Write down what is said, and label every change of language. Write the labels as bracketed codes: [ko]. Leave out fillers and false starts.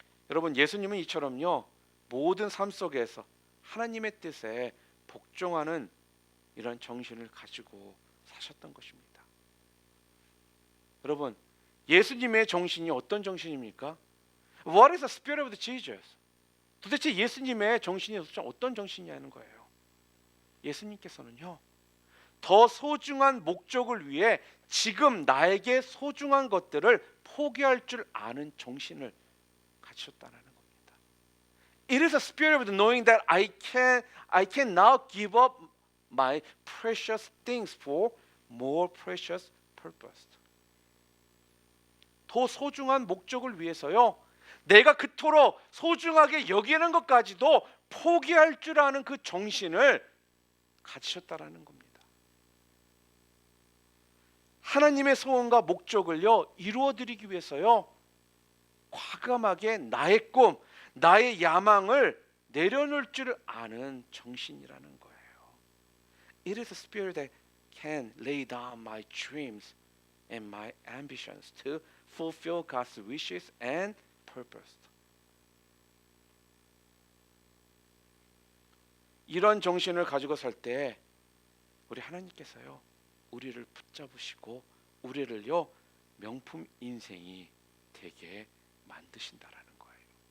[ko] 여러분, 예수님은 이처럼요, 모든 삶 속에서 하나님의 뜻에 복종하는 이런 정신을 가지고 사셨던 것입니다. 여러분, 예수님의 정신이 어떤 정신입니까? [en] What is the spirit of Jesus? [ko] 도대체 예수님의 정신이 어떤 정신이냐는 거예요. 예수님께서는요, 더 소중한 목적을 위해 지금 나에게 소중한 것들을 포기할 줄 아는 정신을 가지셨다는 겁니다. [en] It is a spirit of knowing that I can now give up my precious things for more precious purpose. [ko] 더 소중한 목적을 위해서요, 내가 그토록 소중하게 여기는 것까지도 포기할 줄 아는 그 정신을 가지셨다라는 겁니다. 하나님의 소원과 목적을요, 이루어드리기 위해서요, 과감하게 나의 꿈, 나의 야망을 내려놓을 줄 아는 정신이라는 거예요. It is a spirit that can lay down my dreams [en] and my ambitions to fulfill God's wishes and purpose. [ko] 이런 정신을 가지고 살 때 우리 하나님께서요 우리를 붙잡으시고 우리를요 명품 인생이 되게 만드신다라는 거예요.